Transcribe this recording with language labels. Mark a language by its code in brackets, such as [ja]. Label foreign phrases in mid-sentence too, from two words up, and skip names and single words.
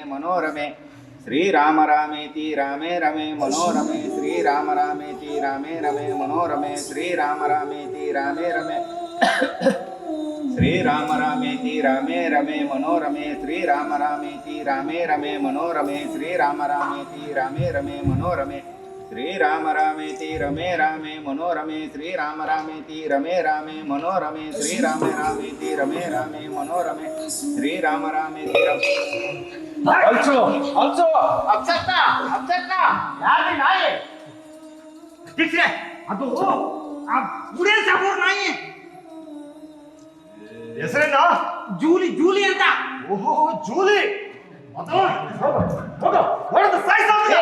[sa] ಮನೋರಮೇ ಶ್ರೀರಾಮ ರಾಮೇತಿ ರಾಮೇ ರಮೇ ಮನೋರಮೇ ಶ್ರೀರಾಮ ರಾಮೇತಿ ರಾಮೇ ರಮೇ ಮನೋರಮೇ ಶ್ರೀರಾಮ ರಾಮೇತಿ ರಾಮೇ ರಮೇ ಶ್ರೀರಾಮ ರಾಮೇತಿ ರಾಮೇ ರಮೇ ಮನೋರಮೇ ಶ್ರೀರಾಮ ರಾಮೇತಿ ರಾಮೇ ರಮೇ ಮನೋರಮೇ ಶ್ರೀರಾಮ ರಾಮೇತಿ ರಾಮೇ ರಮೇ ಮನೋರಮೇ ಶ್ರೀರಾಮ ರಾಮೇತಿ ರಮೇ ರಾಮೇ ಮನೋರಮೇ ಶ್ರೀರಾಮ ರಾಮೇತಿ ರಮೇ ರಾಮೇ ಮನೋರಮೇ ಶ್ರೀರಾಮ ರಾಮೇತಿ ರಮೇ ರಾಮೇ ಮನೋರಮೇ ಶ್ರೀರಾಮ ರಾಮೇತಿ [kn] ಯಾರು ನಾಯಿ ಅಧ್ಯಕ್ಷರೇ, ಅದು ಆ ಗುಡೇ ಸಾಬೋರ್ ನಾಯಿ. ಹೆಸರೇನ? ಜೂಲಿ ಅಂತ. ಓಹೋ ಜೂಲಿ. ಹೊಡೆದು ಸಾಯಿಸೋದು.